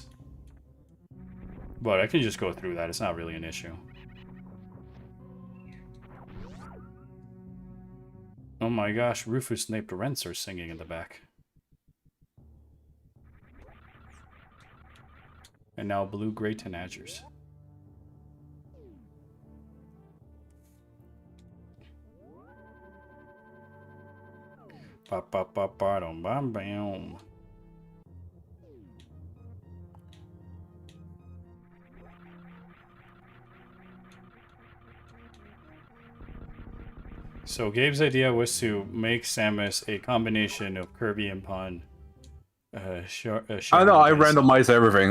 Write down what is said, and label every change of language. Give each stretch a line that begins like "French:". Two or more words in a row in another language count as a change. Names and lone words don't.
English: But I can just go through that. It's not really an issue. Oh my gosh, Rufus Nape Rents are singing in the back. And now blue-gray Tenagers. Ba-ba-ba-ba-dum-bam-bam. So Gabe's idea was to make Samus a combination of Kirby and Pun. I know, I randomized everything.